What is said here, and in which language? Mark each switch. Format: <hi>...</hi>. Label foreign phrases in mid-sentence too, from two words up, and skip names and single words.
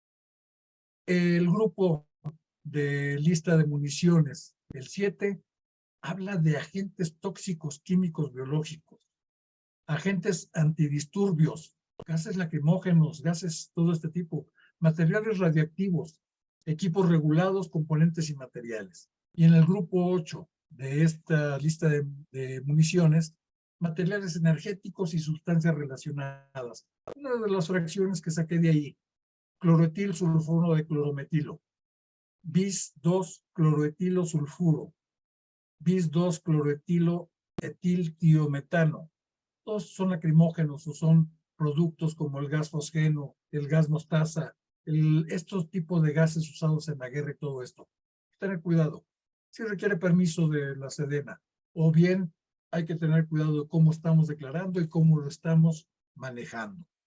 <es>El grupo de lista de municiones, el 7, habla de agentes tóxicos, químicos, biológicos, agentes antidisturbios, gases lacrimógenos, gases, todo este tipo, materiales radiactivos, equipos regulados, componentes y materiales. Y en el grupo 8 de esta lista de municiones, materiales energéticos y sustancias relacionadas. Una de las fracciones que saqué de ahí, cloroetil sulfuro de clorometilo, bis 2 cloroetilo sulfuro, bis 2 cloroetilo etiltiometano. Todos son lacrimógenos o son productos como el gas fosgeno, el gas mostaza, estos tipos de gases usados en la guerra y todo esto. Tener cuidado. Si requiere permiso de la Sedena, o bien hay que tener cuidado de cómo estamos declarando y cómo lo estamos manejando.</es>